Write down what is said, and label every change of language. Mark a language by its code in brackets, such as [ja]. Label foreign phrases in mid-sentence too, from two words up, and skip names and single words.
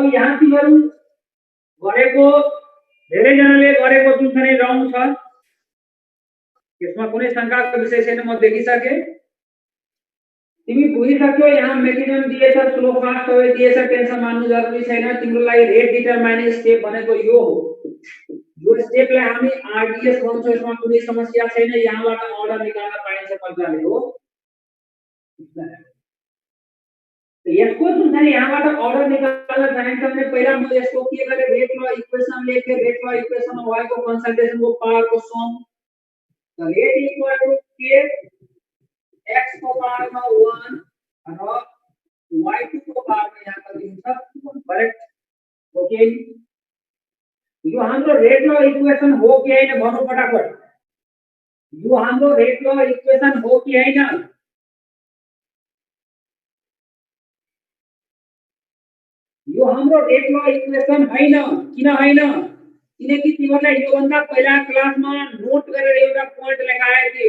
[ne] यहाँ तिमीहरु गरेको धेरै जनाले गरेको जुन चाहिँ रङ छ यसमा कुनै शंकाको विषय छैन म देखिसके तिमी बुझिसक्यो यहाँ मेकानिजम दिएछ [en] slow fast [ne] सबै दिएछ टेन्सन मान्नु जरुरी छैन तिम्रो लागि [en] rate determining step [ne] भनेको यो हो यो स्टेपलाई हामी आरडीएस भन्छौं यसमा कुनै समस्या छैन यहाँबाट अर्डर निकाल्न पाइन्छ मजाले हो यसको जुन चाहिँ यहाँबाट अर्डर निकाल्न चाहिन्छ भने पहिला म यसको के गरे [en] rate law equation [ne] लेखे [en] rate law equation [ne] y को कन्सन्ट्रेसन को पावर को सम [en] rate equal to k [ne] x को पावर [hi] में 1 और [ne] y2 को पावर में यहाँ कर दिन्छ 1 [en] correct okay [ne] यो हाम्रो [en] rate law equation [ne] हो कि हैन भन्नु फटाफट यो हाम्रो [en] rate law equation [ne] हो कि हैन यो हाम्रो [en] rate law equation [ne] हैन किन हैन किनकि तिमीहरुलाई यो भन्दा पहिला क्लासमा नोट गरेर एउटा पोइन्ट लगाए थिए